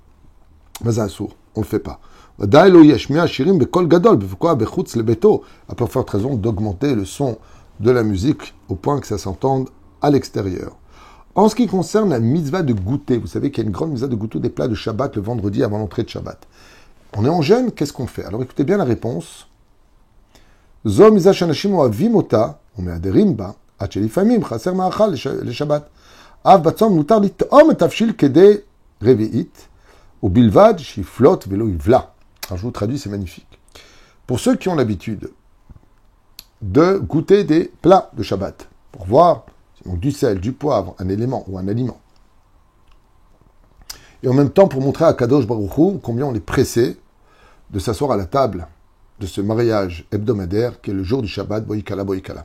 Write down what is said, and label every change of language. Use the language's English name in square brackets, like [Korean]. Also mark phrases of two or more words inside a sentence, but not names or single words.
[French] Mais assour, on ne le fait pas. À peu forte raison d'augmenter le son de la musique au point que ça s'entende à l'extérieur. En ce qui concerne la mitzvah de goûter, vous savez qu'il y a une grande mitzvah de goûter des plats de Shabbat le vendredi avant l'entrée de Shabbat. On est en jeûne, qu'est-ce qu'on fait? Alors écoutez bien la réponse. [Hebrew] זו מצווה שאנשים אוהבים אותה. ומהדרים בה, עד שלפעמים חסר מאכל לשבת. אף בצום מותר לטעום את תבשיל כדי רביעית, ובלבד שיפלוט ולא יבלע. [French] Alors je vous traduis, c'est magnifique. Pour ceux qui ont l'habitude de goûter des plats de Shabbat, pour voir donc du sel, du poivre, un élément ou un aliment, et en même temps pour montrer à [Hebrew] קדוש ברוך הוא [French] combien on est pressé de s'asseoir à la table de ce mariage hebdomadaire qui est le jour du Shabbat, [Hebrew] בואי כלה, בואי כלה.